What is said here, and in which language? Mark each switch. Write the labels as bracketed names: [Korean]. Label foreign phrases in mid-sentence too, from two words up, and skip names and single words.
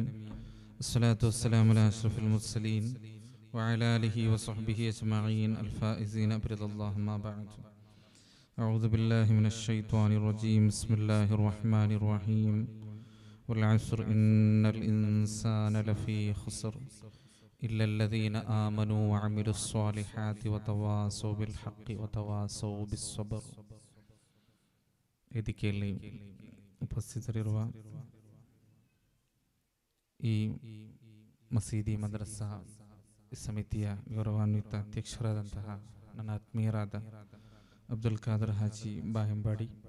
[Arabic] الصلاة والسلام على أشرف المرسلين وعلى آله وصحبه أجمعين الفائزين برضى الله ما بعد. أعوذ بالله من الشيطان الرجيم. بسم الله الرحمن الرحيم. والعصر إن الإنسان لفي خسر إلا الذين آمنوا وعملوا الصالحات وتواصوا بالحق وتواصوا بالصبر. [Kannada] ವೇದಿಕೆಯಲ್ಲಿ ಉಪಸ್ಥಿತರಿರುವ ಈ ಮಸೀದಿ ಮದ್ರಸಾ ಸಮಿತಿಯ ಗೌರವಾನ್ವಿತ ಅಧ್ಯಕ್ಷರಾದಂತಹ ನನ್ನ ಆತ್ಮೀಯರಾದ ಅಬ್ದುಲ್ ಖಾದರ್ ಹಾಜಿ ಬಾಯಂಬಾಡಿ,